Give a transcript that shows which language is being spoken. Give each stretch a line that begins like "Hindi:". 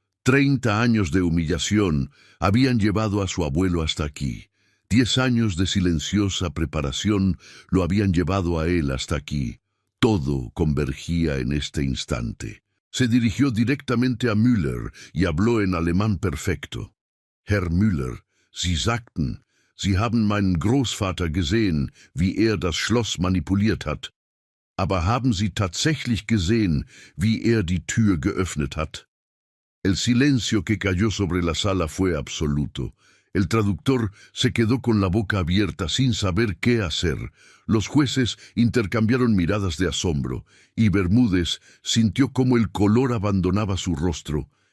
Spanish: 30 años de humillación habían llevado a su abuelo hasta aquí. 10 años de silenciosa preparación lo habían llevado a él hasta aquí. Todo convergía en este instante. Se dirigió directamente a Müller y habló en alemán perfecto.
German: «Herr Müller, Sie sagten, Sie haben meinen Großvater gesehen, wie das Schloss manipuliert hat. Aber haben Sie tatsächlich gesehen, wie die Tür geöffnet hat?»
Spanish: El silencio que cayó sobre la sala fue absoluto. El traductor se quedó con la boca abierta sin saber qué hacer. Los jueces intercambiaron miradas de asombro, y Bermúdez sintió cómo el color abandonaba su rostro.